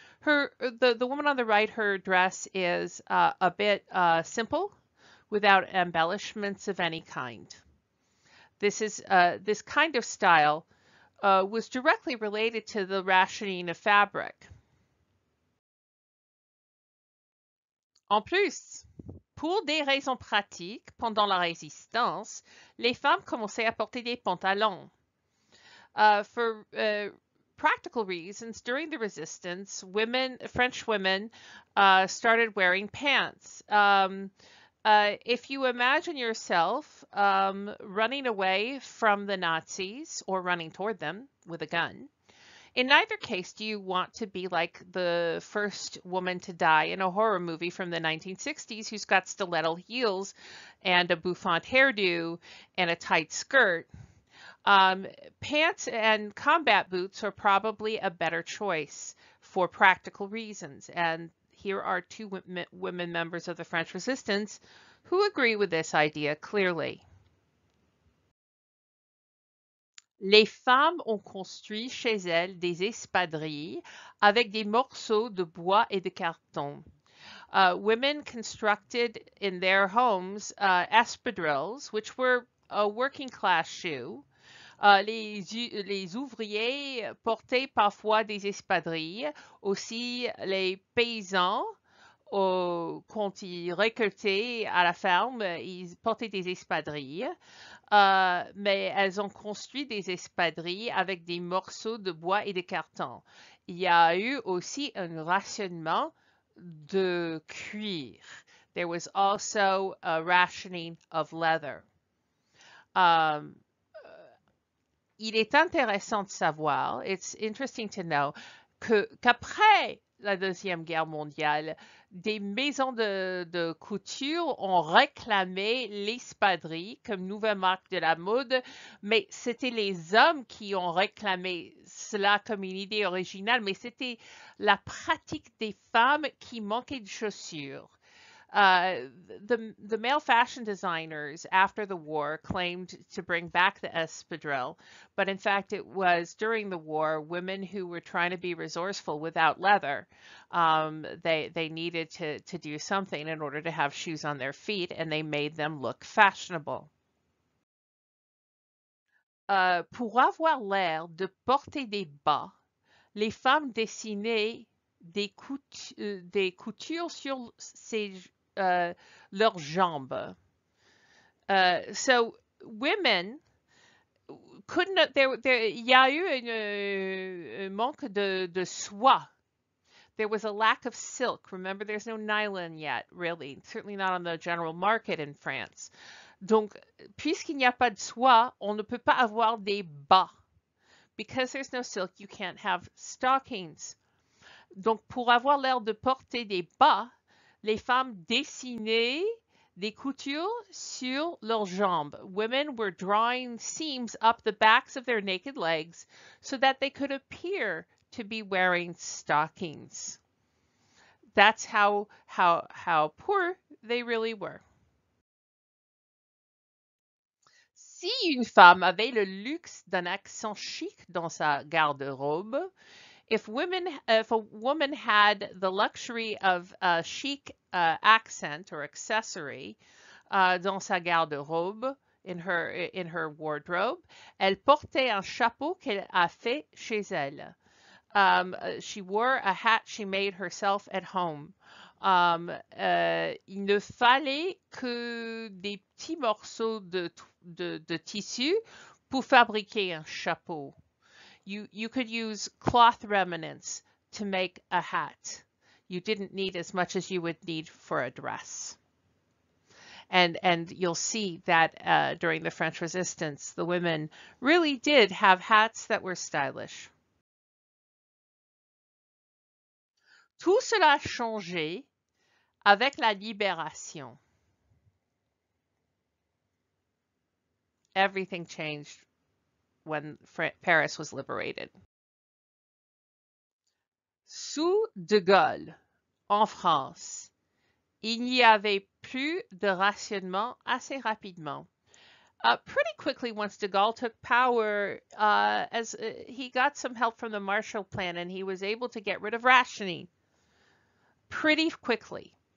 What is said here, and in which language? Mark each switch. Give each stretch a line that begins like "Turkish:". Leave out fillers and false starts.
English: The woman on the right, her dress is a bit simple, without embellishments of any kind. This kind of style was directly related to the rationing of fabric.
French: En plus, pour des raisons pratiques, pendant la résistance, les femmes commençaient à porter des pantalons.
English: For practical reasons, during the resistance, French women started wearing pants. If you imagine yourself running away from the Nazis or running toward them with a gun, in neither case do you want to be like the first woman to die in a horror movie from the 1960s who's got stiletto heels and a bouffant hairdo and a tight skirt. Pants and combat boots are probably a better choice for practical reasons, and here are two women members of the French resistance who agree with this idea clearly.
French: Les femmes ont construit chez elles des espadrilles avec des morceaux de bois et de carton.
English: Women constructed in their homes espadrilles, which were a working class shoe.
French: Les ouvriers portaient parfois des espadrilles. Aussi, les paysans, quand ils récoltaient à la ferme, ils portaient des espadrilles. Mais elles ont construit des espadrilles avec des morceaux de bois et de carton. Il y a eu aussi un rationnement de cuir.
English: There was also a rationing of leather.
French: Il est intéressant de savoir,
English: it's interesting to know,
French: qu'après la Deuxième Guerre mondiale, des maisons de couture ont réclamé l'espadrille comme nouvelle marque de la mode, mais c'était les hommes qui ont réclamé cela comme une idée originale, mais c'était la pratique des femmes qui manquaient de chaussures.
English: The male fashion designers after the war claimed to bring back the espadrille, but in fact it was during the war women who were trying to be resourceful without leather. They needed to do something in order to have shoes on their feet, and they made them look fashionable.
French: Pour avoir l'air de porter des bas, les femmes dessinaient des coutures sur leurs jambes.
English: So women couldn't,
French: il y a eu un manque de soie.
English: There was a lack of silk. Remember, there's no nylon yet, really, certainly not on the general market in France.
French: Donc, puisqu'il n'y a pas de soie, on ne peut pas avoir des bas.
English: Because there's no silk, you can't have stockings.
French: Donc, pour avoir l'air de porter des bas, les femmes dessinaient des coutures sur leurs jambes.
English: Women were drawing seams up the backs of their naked legs so that they could appear to be wearing stockings. That's how poor they really were.
French: Si une femme avait le luxe d'un accent chic dans sa garde-robe,
English: if a woman had the luxury of a chic accent or accessory
French: dans sa garde-robe,
English: in her wardrobe,
French: elle portait un chapeau qu'elle a fait chez elle.
English: She wore a hat she made herself at home.
French: Il ne fallait que des petits morceaux de tissu pour fabriquer un chapeau.
English: You could use cloth remnants to make a hat. You didn't need as much as you would need for a dress. And you'll see that during the French Resistance, the women really did have hats that were stylish.
French: Tout cela a changé avec la libération.
English: Everything changed when Paris was liberated.
French: Sous De Gaulle, en France, il n'y avait plus de rationnement assez rapidement.
English: Pretty quickly, once de Gaulle took power, he got some help from the Marshall Plan, and he was able to get rid of rationing pretty quickly.